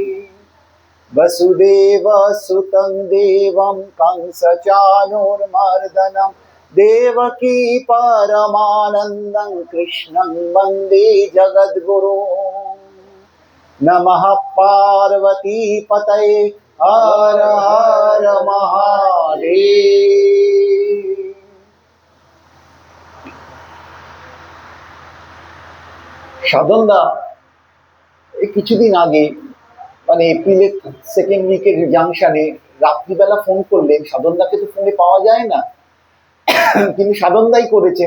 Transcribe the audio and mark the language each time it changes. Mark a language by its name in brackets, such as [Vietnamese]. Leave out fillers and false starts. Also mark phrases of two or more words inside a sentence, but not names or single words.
[Sanskrit] वसुदेवसुतं देवं कंसचाणूरमर्दनं देवकी परमानन्दं कृष्णं वन्दे जगद्गुरो। नमः पार्वतीपतये हर हर महादेव। [Bangla] সাধনদা এই কিছুদিন আগে মানে এপ্রিলের [English] second week-er [Bangla] জাংশনে রাত্রিবেলা ফোন করলেন। সাধনদাকে তো ফোনে পাওয়া যায় না, তিনি সাধনদাই করেছেন।